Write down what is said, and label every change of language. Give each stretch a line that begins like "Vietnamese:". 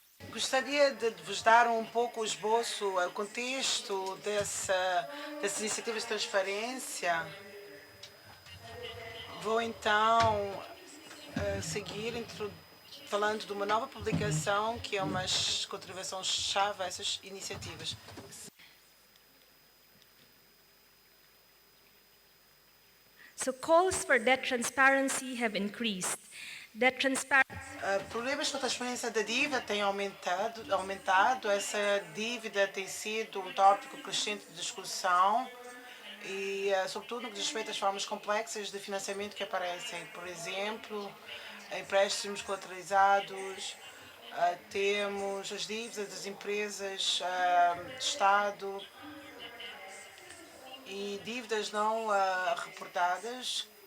Portuguese: Gostaria de vos dar um pouco o esboço, o contexto dessas iniciativas de transparência. Vou então seguir falando de uma nova publicação que é uma contribuição-chave a essas iniciativas.
English: So calls for debt transparency have increased.
Portuguese: Problemas com a transparência da dívida têm aumentado. Essa dívida tem sido um tópico crescente de discussão e, sobretudo, no que diz respeito às formas complexas de financiamento que aparecem. Por exemplo, empréstimos colateralizados, temos as dívidas das empresas de Estado e dívidas não reportadas.